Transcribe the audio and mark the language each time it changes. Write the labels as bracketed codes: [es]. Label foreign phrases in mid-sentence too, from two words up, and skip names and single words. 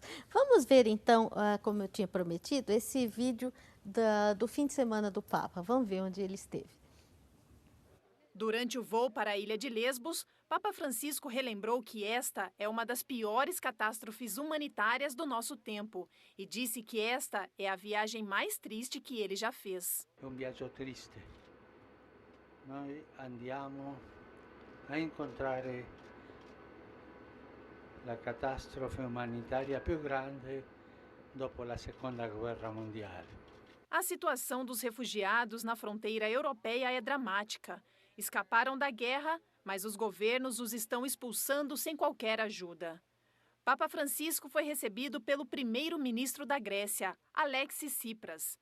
[pt] Vamos ver então, como eu tinha prometido, esse vídeo do fim de semana do Papa. Vamos ver onde ele esteve. Durante o voo para a ilha de Lesbos, Papa Francisco relembrou que esta é uma das piores catástrofes humanitárias do nosso tempo e disse que esta é a viagem mais triste que ele já fez. [it] É um viaggio triste. Noi andiamo a incontrare la catastrofe umanitaria più grande dopo la Seconda Guerra Mondiale. [pt] A situação dos refugiados na fronteira europeia é dramática. Escaparam da guerra, mas os governos os estão expulsando sem qualquer ajuda. Papa Francisco foi recebido pelo primeiro-ministro da Grécia, Alexis Tsipras.